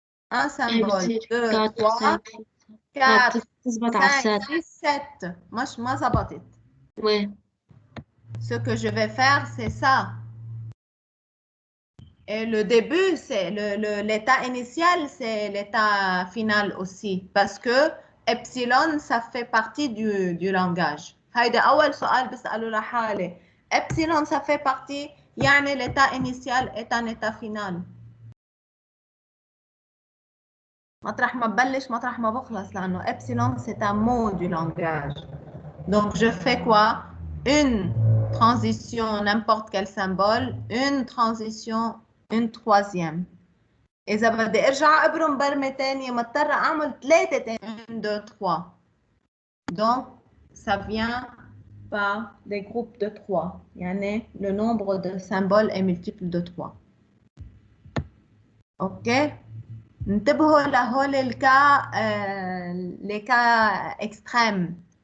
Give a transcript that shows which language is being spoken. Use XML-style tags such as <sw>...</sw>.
<fr>Un symbole, 2, 3, 4, 5, 6, 7.</fr> <ar>مش ما زبطت.</ar> <fr>Oui. Ce que je vais faire, c'est ça. Et le début, c'est l'état initial, c'est l'état final aussi. Parce que epsilon, ça fait partie du langage.</fr> <ar>هيدا أول سؤال بسأله لحالي.</ar> <fr>Epsilon, ça fait partie, يعني l'état initial est un état final.</fr> <ar>مطرح ما ببلش مطرح ما بخلص لأنه</ar> <fr>epsilon, c'est un mot du langage. Donc, je fais quoi? Une transition, n'importe quel symbole, une transition, une troisième.</fr> <ar>إذا بدي أرجع أبرم برمة تانية مضطرة أعمل 3 تاني 1, 2, 3.</ar> <fr>Donc, ça vient par des groupes de 3. يعني le nombre de symboles est multiple de 3. OK?</fr> <ar>انتبهوا لهول الكا</ar> <fr>les cas extrêmes.</fr>